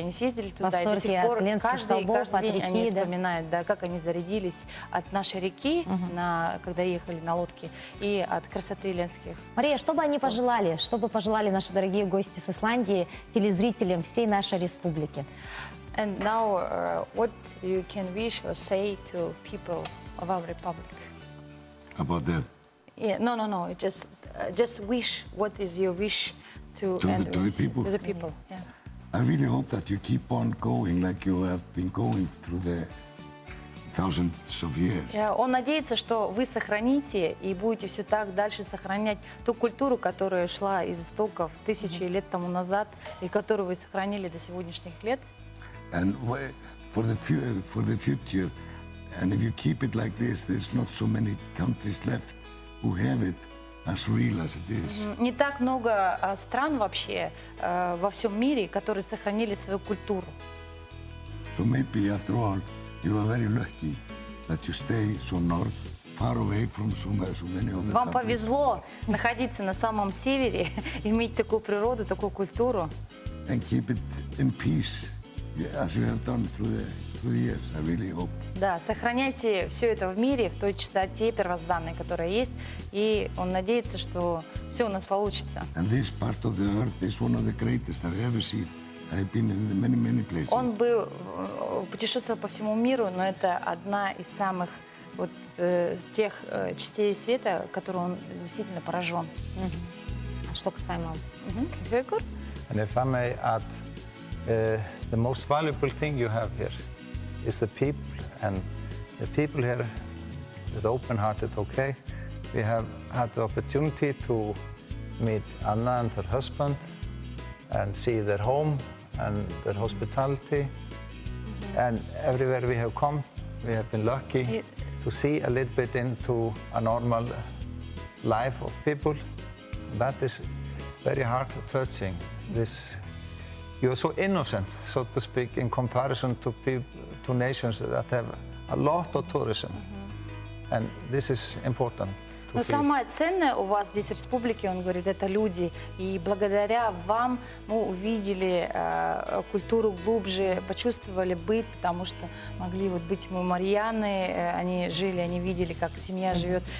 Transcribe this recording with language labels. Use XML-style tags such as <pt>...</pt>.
<ru>Они съездили туда. И до сих пор каждый день они вспоминают, да, как они зарядились от нашей реки, когда ехали на лодке, и от красоты ленских. Мария, что бы они пожелали, что бы пожелали наши дорогие гости с Исландии телезрителям всей нашей республики?</ru> <en>And now, what you can wish or say to people of our republic? About the Yeah, no. Just wish. What is your wish to the people. To the people. Yeah. I really hope that you keep on going like you have been going through the thousands of years.</en> <ru>Он надеется, что вы сохраните и будете все так дальше сохранять ту культуру, которая шла из истоков тысячи лет тому назад и которую вы сохранили до сегодняшних лет.</ru> <en>And for the future, and if you keep it like this, there's not so many countries left who have it as real as it is.</en> <ru>Не так много стран вообще во всем мире, которые сохранили свою культуру.</ru> <en>So maybe after all, you are very lucky that you stay so north, far away from so many other</en> <ru>Вам</ru> <en>countries.</en> <ru>повезло находиться на самом севере, иметь такую природу, такую культуру.</ru> <en>And keep it in peace, as you have done through the years, I really hope.</en> <ru>Да, сохраняйте все это в мире, в той чистоте первозданной, которая есть, и он надеется, что все у нас получится.</ru> <en>And this part of the earth is one of the greatest I've ever seen. I've been in many places.</en> <ru>Он был путешествовал по всему миру, но это одна из самых вот тех частей света, которой он действительно поражен. Что касаемо...</ru> <en>Very good. And if I may add, the most valuable thing you have here is the people, and the people here is open-hearted, okay? We have had the opportunity to meet Anna and her husband and see their home and their hospitality. And everywhere we have come, we have been lucky to see a little bit into a normal life of people. That is very heart touching. You are so innocent, so to speak, in comparison to nations that have a lot of tourism. And this is important.</en> <ru>Но самое ценное у вас здесь в республике, он говорит, это люди. И благодаря вам мы увидели культуру глубже, почувствовали быт, потому что могли вот быть Марьяны, они жили, они видели, как семья живет.</ru>